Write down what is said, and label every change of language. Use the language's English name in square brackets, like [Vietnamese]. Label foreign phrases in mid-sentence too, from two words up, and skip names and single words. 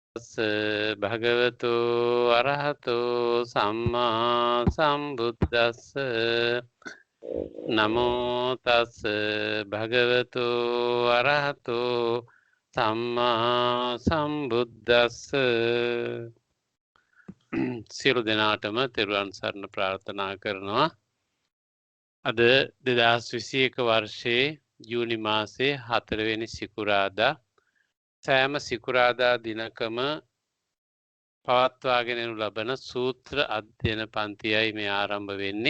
[Pali] භගවතු අරහතෝ සම්මා සම්බුද්දස්ස නමෝ තස් භගවතු අරහතෝ සම්මා සම්බුද්දස්ස [Sinhala] සියලු දෙනාටම තෙරුවන් සරණ ප්‍රාර්ථනා කරනවා. අද 2021 වර්ෂයේ ජූනි මාසයේ 4 වෙනි සිකුරාදා සෑම සිකුරාදා දිනකම පවත්වාගෙන යනු ලබන සූත්‍ර අධ්‍යයන පන්තියයි මේ ආරම්භ වෙන්නේ.